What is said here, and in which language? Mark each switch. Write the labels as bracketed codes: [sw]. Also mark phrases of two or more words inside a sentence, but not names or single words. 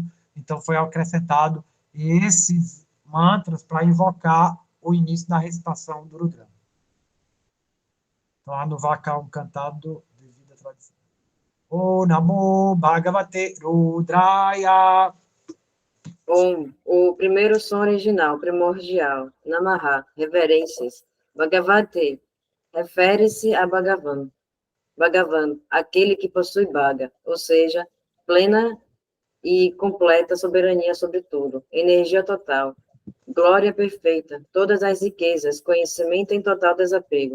[pt] Então foi acrescentado esses mantras para invocar o início da recitação do Rudra. Então, Anuvaka é um cantado devido à tradição. [sa] O Namo Bhagavate Rudraya. [pt] O primeiro som original, primordial, Namaha, reverências. Bhagavate, refere-se a Bhagavan. Bhagavan, aquele que possui Bhaga, ou seja, plena e completa soberania sobre tudo, energia total, glória perfeita, todas as riquezas, conhecimento em total desapego.